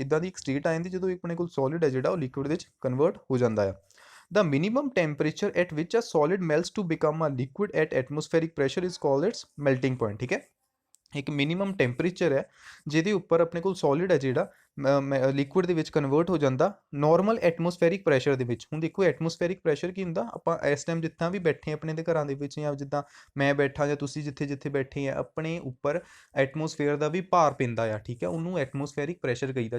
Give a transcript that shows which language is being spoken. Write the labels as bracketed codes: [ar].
[pa] ਇਦਾਂ ਦੀ ਇੱਕ ਸਟੇਟ ਆ ਜਾਂਦੀ ਜਦੋਂ ਆਪਣੇ ਕੋਲ ਸੋਲਿਡ ਹੈ ਜਿਹੜਾ ਉਹ ਲਿਕੁਇਡ ਵਿੱਚ ਕਨਵਰਟ ਹੋ ਜਾਂਦਾ ਆ। [en] The minimum temperature at which a solid melts to become a liquid at atmospheric pressure is called its melting point, ਠੀਕ ਹੈ। [pa] ਇੱਕ ਮਿਨੀਮਮ ਟੈਂਪਰੇਚਰ ਹੈ ਜਿਹਦੇ ਉੱਪਰ ਆਪਣੇ ਕੋਲ ਸੋਲਿਡ ਹੈ ਜਿਹੜਾ ਲਿਕੁਇਡ ਦੇ ਵਿੱਚ ਕਨਵਰਟ ਹੋ ਜਾਂਦਾ ਨੋਰਮਲ ਐਟਮੋਸਫੈਰਿਕ ਪ੍ਰੈਸ਼ਰ ਦੇ ਵਿੱਚ। ਹੁਣ ਦੇਖੋ ਐਟਮੋਸਫੈਰਿਕ ਪ੍ਰੈਸ਼ਰ ਕੀ ਹੁੰਦਾ, ਆਪਾਂ ਇਸ ਟਾਈਮ ਜਿੱਦਾਂ ਵੀ ਬੈਠੇ ਆਪਣੇ ਦੇ ਘਰਾਂ ਦੇ ਵਿੱਚ, ਜਾਂ ਜਿੱਦਾਂ ਮੈਂ ਬੈਠਾ ਜਾਂ ਤੁਸੀਂ ਜਿੱਥੇ ਬੈਠੇ ਆ, ਆਪਣੇ ਉੱਪਰ ਐਟਮੋਸਫੇਅਰ ਦਾ ਵੀ ਭਾਰ ਪੈਂਦਾ ਆ, ਠੀਕ ਹੈ, ਉਹਨੂੰ ਐਟਮੋਸਫੈਰਿਕ ਪ੍ਰੈਸ਼ਰ ਕਹੀਦਾ।